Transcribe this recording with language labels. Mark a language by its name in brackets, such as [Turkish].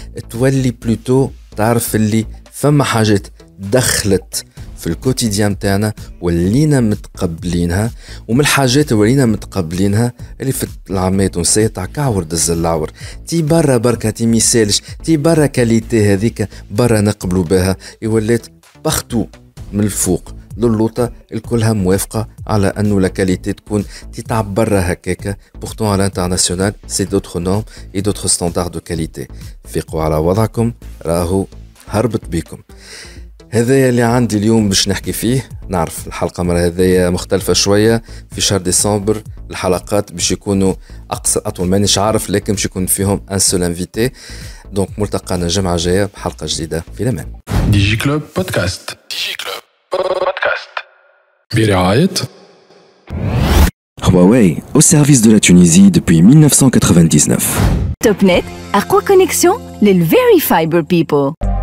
[Arabic] تولي بلوتو تعرف اللي فما حاجات دخلت في الكوتيديان تاعنا ولينا متقبلينها ومن الحاجات ولينا متقبلينها اللي في العامية التونسية تاع كعور دز العور تي برا بركة تي ميسالش تي برا كاليتي هذيك برا نقبلوا بها يولات بختو من الفوق للوطة الكلها موافقة على أنه لا كاليتي تكون تتعب برا هكاكا. [French] pourtant à l'international c'est d'autres normes et d'autres standards de qualité. [Arabic] فيقوا على وضعكم راهو هربت بيكم. هذا اللي عندي اليوم باش نحكي فيه. نعرف الحلقة مرة هذية مختلفة شوية في شهر ديسمبر الحلقات باش يكونوا أقصر أطول مانيش عارف لكن باش يكون فيهم ان سول انفيتي. دونك ملتقانا الجمعة الجاية بحلقة جديدة في الأمان. ديجي كلوب بودكاست برعاية [French] Huawei, au service de la Tunisie depuis 1999. [Arabic] Topnet, أقوى connexion لل [English] Very Fiber People.